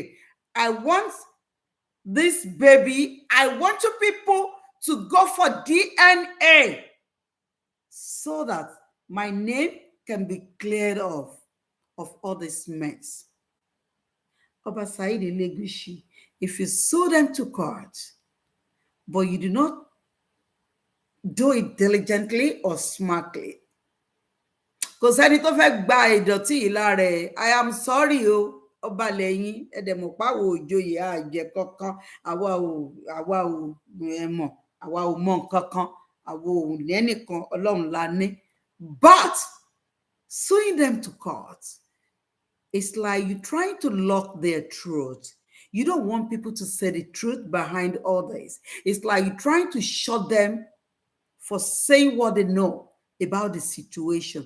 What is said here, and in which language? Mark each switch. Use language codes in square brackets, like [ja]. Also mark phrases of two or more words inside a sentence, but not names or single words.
[en] I want this baby, I want you people to go for DNA so that my name can be cleared off of all this mess. Oba Saheed Elegushi, if you sue them to court, but you do not do it diligently or smartly, [yo] kò sẹ́ni tó fẹ́ gba ìdọ̀tí yìí lára ẹ̀. [en] I am sorry o, [yo] ọba lẹ́yìn ẹ̀dẹ̀mọ̀páwo òjòyè àjẹ kankan, àwa ò mọ̀, àwa ò mọ̀ nǹkan kan, àwa ò lẹ́nìkan, Ọlọ́run la ní. [en] But suing them to court, it's like you're trying to lock their throat. You don't want people to say the truth behind all this. It's like you're trying to shut them for saying what they know about the situation.